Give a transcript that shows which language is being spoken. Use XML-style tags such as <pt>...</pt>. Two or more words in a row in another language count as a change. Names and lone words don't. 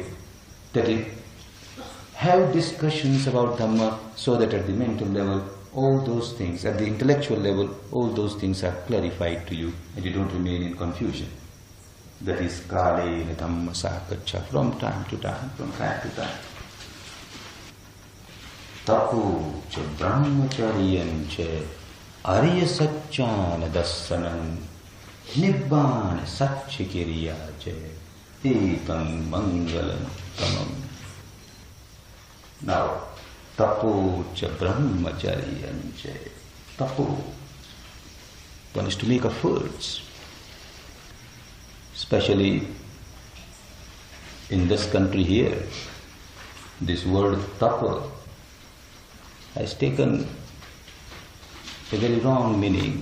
<en>That is, have discussions about Dhamma so that at the mental level, all those things, at the intellectual level, all those things are clarified to you and you don't remain in confusion. That is</en> <pi>kalena dhamma sakacha,</pi> <en>from time to time, from time to time.</en> <pi>Tapu cha brahmacharyan cha arya satchana dassanam nibbana satchikiriya cha etam mangalam tamam. Now, tapu cha brahmacharyan cha.</pi> <en>Tapu, one is to make efforts. Especially in this country here, this word tapa has taken a very wrong meaning.</en>